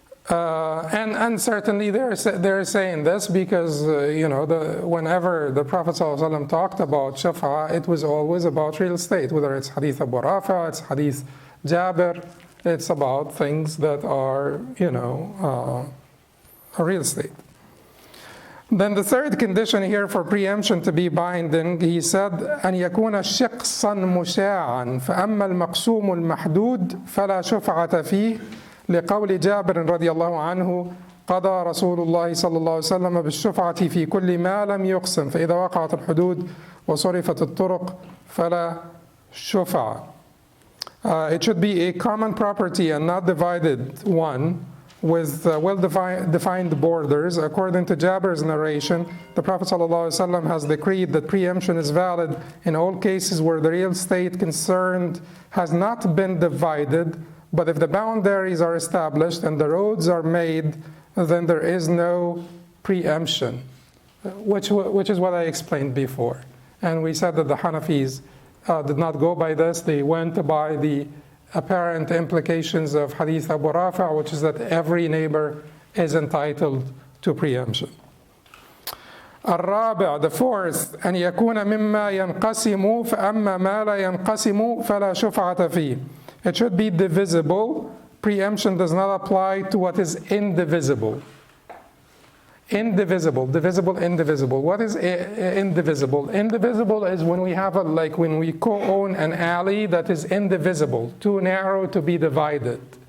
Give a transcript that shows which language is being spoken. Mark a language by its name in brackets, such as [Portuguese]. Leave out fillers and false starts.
[English] And certainly they're saying this because, whenever the Prophet ﷺ talked about shafa'a, it was always about real estate, whether it's Hadith Abu Rafa, it's Hadith Jabir, it's about things that are, real estate. Then the third condition here for preemption to be binding, he said, [Arabic] أن يكون شخصا مشاعا فأما المقسوم المحدود فلا شفعة فيه لقول جابر رضي الله عنه قضى رسول الله صلى الله عليه وسلم بالشفعة في كل ما لم يقسم فإذا وقعت الحدود وصرفت الطرق فلا شفعة. [English] It should be a common property and not divided one, with well-defined borders. According to Jabir's narration, the Prophet ﷺ has decreed that preemption is valid in all cases where the real estate concerned has not been divided, but if the boundaries are established and the roads are made, then there is no preemption, which is what I explained before. And we said that the Hanafis did not go by this. They went by the apparent implications of Hadith Abu Rafa, which is that every neighbor is entitled to preemption. [Arabic] الرابع, [English] the fourth, [Arabic] أن يكون مما ينقسم فأما ما لا ينقسم فلا شفعة فيه. [English] It should be divisible. Preemption does not apply to what is indivisible. Indivisible, divisible, indivisible. What is indivisible? Indivisible is when we have when we co-own an alley that is indivisible, too narrow to be divided.